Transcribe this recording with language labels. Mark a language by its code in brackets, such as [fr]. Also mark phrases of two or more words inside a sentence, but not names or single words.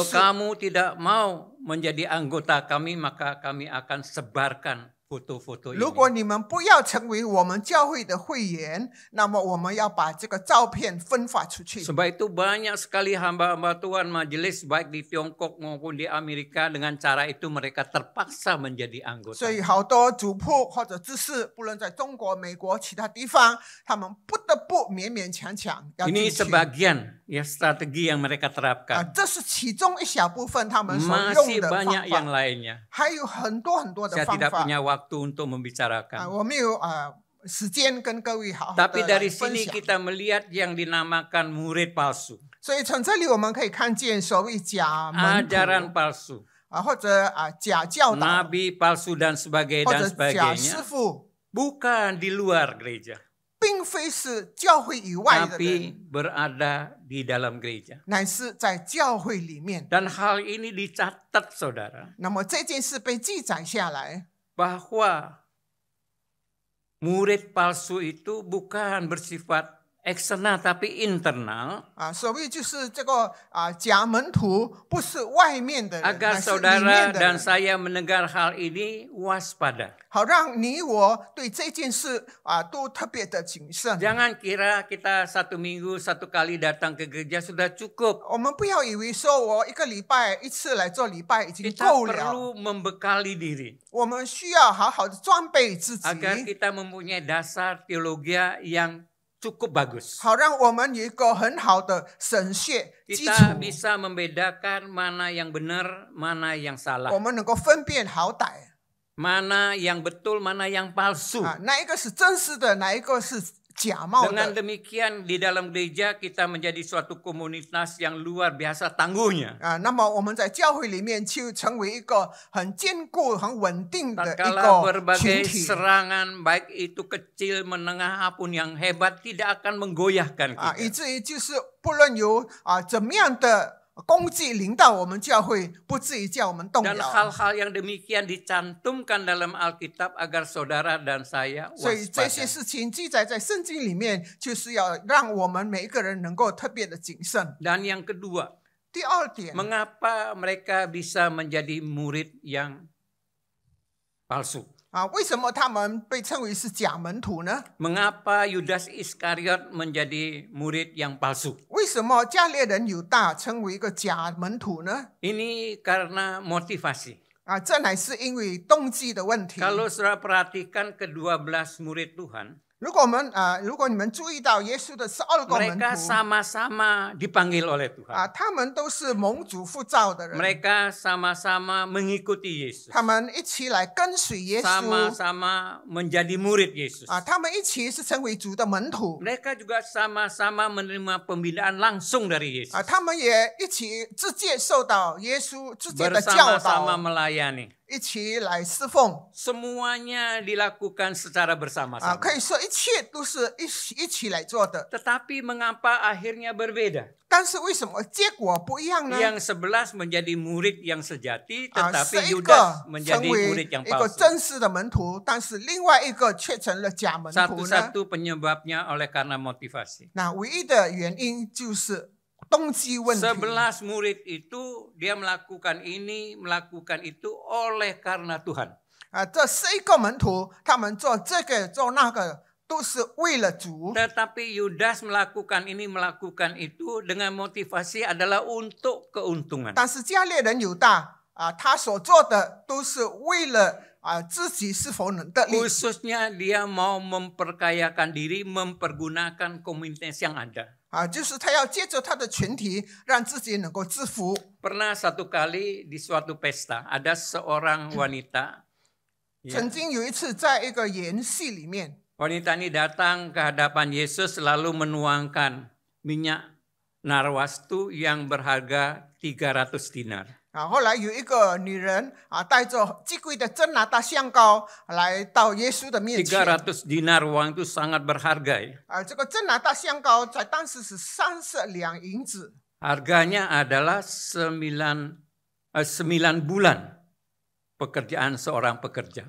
[zh] 执事。 [id] kamu tidak mau menjadi anggota kami, maka kami akan sebarkan foto-foto [zh] 如 [id] ini. [zh] 果你们不要成为我们教会的会员，那么我们要把这个照片分发出去。 [id] Sebab itu banyak sekali hamba-hamba Tuhan majelis baik di Tiongkok maupun di Amerika, dengan cara itu mereka terpaksa menjadi anggota. [zh] 所以好多主仆或者执事，不论在中国、美国其他地方，他们不得不勉勉强强要 [id] Ini [zh] 进去。 [id] sebagian ya strategi yang mereka terapkan. [zh] 这是其中一小部分他们所用 [id] Masih [zh] 的 [id] banyak [zh] 方 [id] yang [zh] 法， [id] lainnya. [zh] 还有很多很多的 [id] Saya [zh] 方 [id] tidak [zh] 法。 [id] punya waktu untuk membicarakan. [zh] 我没有时间跟各位好好 [id] Tapi [zh] 的来 [id] dari [zh] 分 [id] sini [zh] 享。 [id] kita melihat yang dinamakan murid palsu, [zh] 所以从这里我们可以看见所谓假门徒 [id] ajaran palsu, [zh] 或者假教导， [id] nabi palsu dan sebagainya [zh] 或 [id] dan [zh] 者假师 [id] sebagainya, [zh] 傅， [id] bukan di luar gereja, [zh] 并非是教会以外的 [id] tapi [zh] 人， [id] berada di dalam gereja. [zh] 乃是在教会里面。 [id] Dan hal ini dicatat, saudara, [zh] 那么这件事被记载下来， [id] bahwa murid palsu itu bukan bersifat eksternal tapi internal, [zh] 所谓就是这个假门徒不是外面的人， [id] agar [zh] 乃是里 [id] saudara [zh] 面的 [id] dan [zh] 人， [id] saya mendengar hal ini waspada. [zh] 好让你我对这件事都特别的谨慎。 [id] Jangan kira kita 1 minggu 1 kali datang ke gereja sudah cukup. [zh] 我们不要以为说我一个礼拜一次来做礼拜已经 [id] Kita [zh] 够了， [id] perlu membekali diri [zh] 我们需要好好的装备自己， [id] agar kita mempunyai dasar teologi yang cukup bagus. [zh] 好让我们有一个很好的神学基础， [id] Kita bisa membedakan mana yang benar, mana yang [zh] 我 [id] salah, [zh] 们能够分辨好歹 [id] mana yang betul, mana yang palsu. [zh] 哪一个是真实的，哪一个是假冒 [id] Dengan [zh] 的。 [id] demikian di dalam gereja kita menjadi suatu komunitas yang luar biasa tangguhnya. [zh] 那么我们在教会里面就成为一个很坚固、很稳定的一 [id] Tatkala [zh] 个群 [id] berbagai [zh] 体。 [id] serangan baik itu kecil, menengah apapun yang hebat tidak akan menggoyahkan [zh] 以 [id] kita. [zh] 至于就是不论有怎么样的攻击临到我们教会，不至于叫我们动 [id] Dan [zh] 摇。 [id] hal-hal yang demikian dicantumkan dalam Alkitab agar saudara dan saya [zh] 所以这些 [id] waspada. [zh] 事情记载在圣经里面，就是要让我们每一个人能够特别的谨慎。 [id] Dan yang kedua, [zh] 第二点， [id] mengapa mereka bisa menjadi murid yang palsu? [zh] 为什么他们被称为是假门徒呢？ [id] Mengapa Yudas Iskariot menjadi murid yang palsu? [zh] 为什么加略人犹大成为一个假门徒呢？ [id] Ini karena motivasi. [zh] 这乃是因为动机的问题。 [id] Kalau saudara perhatikan ke-12 murid Tuhan, [zh] 如果你们注意到耶稣的12个门 [id] mereka [zh] 徒， [id] sama-sama dipanggil oleh Tuhan. [zh] 他们都是蒙主呼召的人， [id] Mereka sama-sama mengikuti Yesus. [zh] 他们一起来跟随耶稣， [id] Sama-sama menjadi murid Yesus. [zh] 他们一起是成为主的门徒， [id] Mereka juga sama-sama menerima pembinaan langsung dari Yesus. [zh] 他们也一起直接受到耶稣直接的教 [id] Bersama-sama [zh] 导， [id] melayani. [zh] 一起来侍奉。 [id] Semuanya dilakukan secara bersama-sama. [zh] 可以说一切都是一起来做的。 [id] Tetapi mengapa akhirnya berbeda? [zh] 但是为什么结果不一样呢？ [id] Yang 11 menjadi murid yang sejati, [zh] 11 [id] tetapi [zh] 个 [id] Yudas [zh] 成 [id] menjadi [zh] 为 [id] murid yang [zh] 一个 [id] palsu. [zh] 真实的门徒，但是另外一个却成了假门徒呢？ [id] Satu-satu penyebabnya oleh karena motivasi. [zh] 那唯一的原因就是动机问题。 [id] 11 murid itu dia melakukan ini, melakukan itu oleh karena Tuhan. [zh] 这11个门徒，他们做这个做那个，都是为了主。 [id] Tetapi Yudas melakukan ini, melakukan itu dengan motivasi adalah untuk keuntungan. [zh] 但是加略人犹大他所做的都是为了自己是否能得利。 [id] Khususnya dia mau memperkayakan diri, mempergunakan komunitas yang ada. [zh] 就是他要借着他的群体，让自己能够致富。 [id] Pernah satu kali di suatu pesta, ada seorang wanita. [zh] 曾经有一次，在一个宴席里面， [id] Wanita ini datang ke hadapan Yesus lalu menuangkan minyak narwastu yang berharga 300 dinar. [zh] 后来有一个女人带着极贵的真拿大香膏来到耶稣的面前。 [id] 300 dinar uang itu sangat berharga ya. [zh] 这个真拿大香膏在当时是30两银子。 [id] Harganya adalah 9 bulan pekerjaan seorang pekerja.